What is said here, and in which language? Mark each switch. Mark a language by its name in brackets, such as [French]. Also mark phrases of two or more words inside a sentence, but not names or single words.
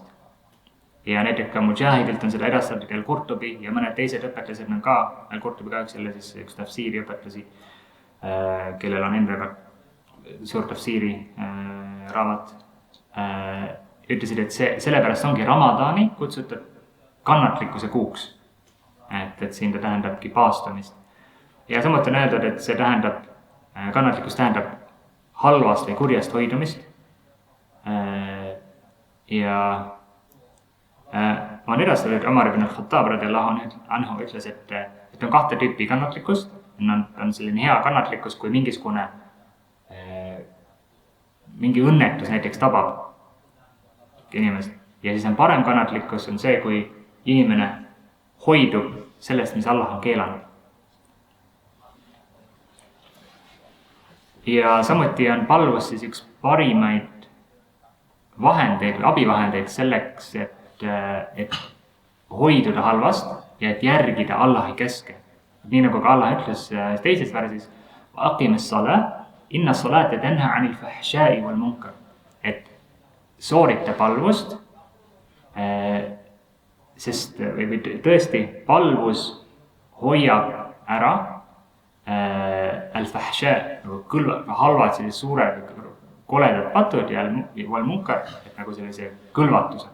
[Estonian] Ja näiteks ka Mujahidilt on seda edastatud Al-Qurtubi ja mõned teised õpetlased on ka, Al-Qurtubi ka üks tafsiiri õpetlasi, kellel on endaga suur tafsiiri raamat, ütlesid, et sellepärast ongi Ramadani kutsutud kannatlikkuse kuuks. Et siin ta tähendabki paastumist. Ja samuti on öeldud, et see tähendab, kannatlikkus tähendab halvast või kurjast hoidumist. Ja on edastatud, Omar ibn al-Khattab [Arabic] رضي الله عنه [Estonian] ütles, et on kahte tüüpi kannatlikkust. On selline hea kannatlikkus, kui mingi õnnetus näiteks tabab inimest. Ja siis on parem kannatlikkus, on see, kui inimene hoidub sellest, mis Allah on keelanud. Ja samuti on palvus siis üks parimaid vahendeid või abivahendeid selleks, et hoiduda halvast ja et järgida Allahi käske. Nii nagu ka Allah ütles teises värsis, [Arabic] أقم الصلاة إن الصلاة تنهى عن الفحشاء والمنكر. [Estonian] Et soorita palvust, sest või tõesti palvus hoiab ära al-fahsha, halvad sellised suured koledad patud ja [Arabic] والمنكر, [Estonian] et nagu sellise kõlvatuse.